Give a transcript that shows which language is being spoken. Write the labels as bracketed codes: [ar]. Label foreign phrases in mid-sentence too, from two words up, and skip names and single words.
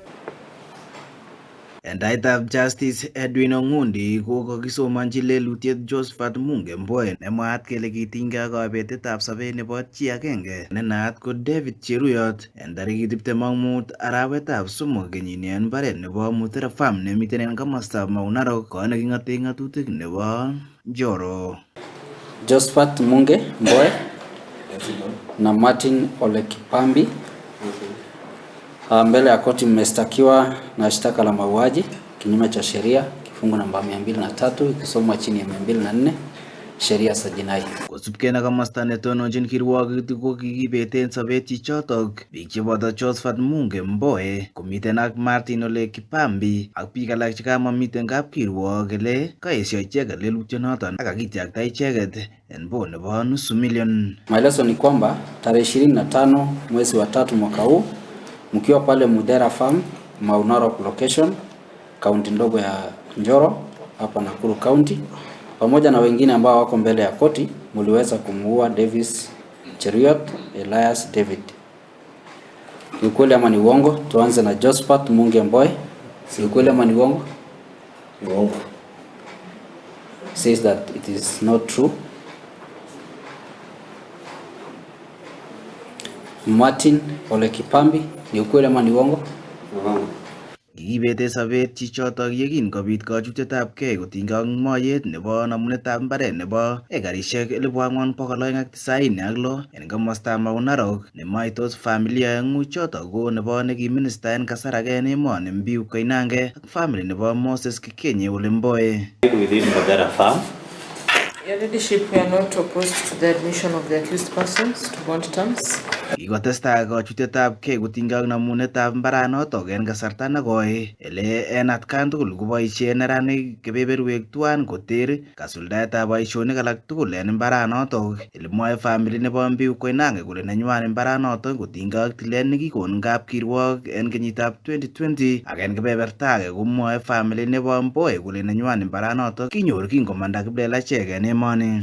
[kln] En taitab Justice Edwin Ongundi ko kakisomanji lelutiet Josephat Munge Mboe nemwaat kele kitinygei ak kabetetab sobet nebo chi agenge nenaat ko David Cheruyot en tarikit 25 arawetab somok kenyini en mbaret nebo Mudhera Farm nemiten en komostab Mau Narok kot neking'oten ng'atutik nebo Njoro. [sw] Josephat Munge Mboe na Martin Ole Kipambi mbele ya koti mmestakiwa na shtaka la mauaji kinyume cha sheria kifungu namba 203 ikisomwa chini ya 204 sheria za jinai. [kln] Kosubkei na komosta netononjin kirwoket ko kikibeten sobet chichotok biik cheboto Josephat Munge Mboe komiten ak Martin Ole Kipambi ak biik alak chekamamiten kapkirwok ele kaesio icheket lelutyonoton ak kakityakta icheket en bond nebo nusu milioni. [sw] Maelezo ni kwamba tarehe 25 mwezi wa 3 mwaka huu mkiwa pale Mudhera Farm, Mau Narok location, kaunti ndogo ya Njoro, hapa Nakuru County, pamoja na wengine ambao wako mbele ya koti, mliweza kumuua Davis Cheruyot Elias David. Ni ukweli ama ni uongo? Tuanze na Josephat Munge Mboe. Si ukweli ama ni uongo? Uongo. [en] Says that it is not true. [sw] Martin Ole Kipambi, ni ukweli ama ni uongo? [kln] Kikibete sobet chichotok yekin kobit kachutetab kei kotinygei ak moyet nebo namunetab mbaret nebo ekarishek 4296 en komostab Mau Narok nemaitos familia eng'u chotok ko nebo nekiminista en kasar age en emoni Mbiu Koinange ak family nebo Moses Kikenye Ole Mboe. [en] Within Mudhera Farm, Your leadership, we are not opposed to the admission of the accused persons to bond terms. [kln] Kikotestai kachutetab kei kotinygei ak namunetab mbaranotok en kasarta nekoi ele en atkan tugul koboisien neranik kebeberwek tuan koter kasuldaetab boisionik alak tugul en mbaranotok. Ele mwoe family nebo Mbiu Koinange kole nenywan mbaranotok kotinygei ak tilet nekikon kapkirwok en kenyitab 2020 ak en kebeberta age komwoe family nebo Mboe kole nenywan mbaranotok kinyor kingomanda kiplelachek en emoni.